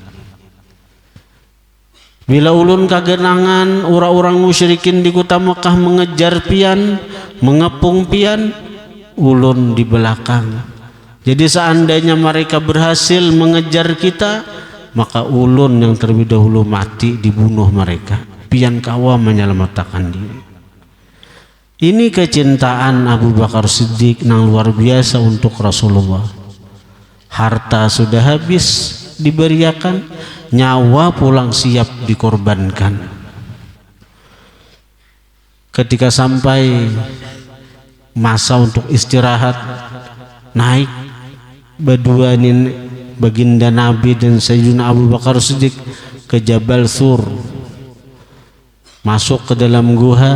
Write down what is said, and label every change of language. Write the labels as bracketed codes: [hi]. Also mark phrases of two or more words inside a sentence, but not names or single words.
[bjn] Bila ulun kagenangan orang-orang musyrikin di kota Mekah mengejar pian, mengepung pian, ulun di belakang. [id] Jadi seandainya mereka berhasil mengejar kita, maka ulun yang terlebih dahulu mati, dibunuh mereka. [bjn] Pian kawa menyelamatkan diri. [id] Ini kecintaan Abu Bakar Siddiq yang luar biasa untuk Rasulullah. [bjn] Harta sudah habis diberiakan, nyawa pulang siap dikorbankan. Ketika sampai masa untuk istirahat, naik baduanin baginda Nabi dan Sayyidina Abu Bakar Siddiq ke Jabal Sur, masuk ke dalam guha.